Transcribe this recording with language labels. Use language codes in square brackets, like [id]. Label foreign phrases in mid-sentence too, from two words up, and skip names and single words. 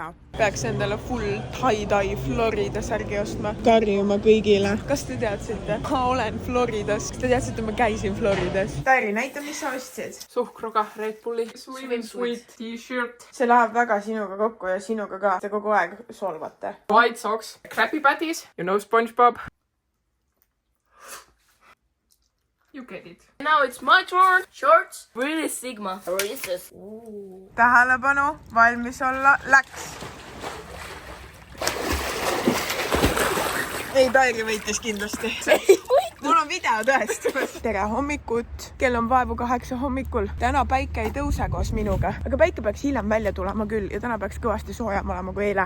[et] Peaks endale [en] full tie-dye [et] Florida särgi ostma. Karjuma kõigile. Kas te teadsite? Ma olen Floridas. Kas te teadsite, ma käisin Floridas? Tairi, näita, mis sa ostsid. Suhkruga Red Bulli [en] Sweet t-shirt. [et] See läheb väga sinuga kokku ja sinuga ka. Te kogu aeg solvate. [en] White socks, Krabby Patties, you know SpongeBob. You get it. Now it's my turn. Shorts, really Sigma. Reese's. [et] Tähelepanu, valmis olla, läks. Ei, Tairi võitis kindlasti. Mul on video tõest. Tere hommikut. Kell on vaevu 8 hommikul. Täna päike ei tõuse koos minuga. Aga päike peaks hiljem välja tulema küll ja täna peaks kõvasti soojem olema kui eile.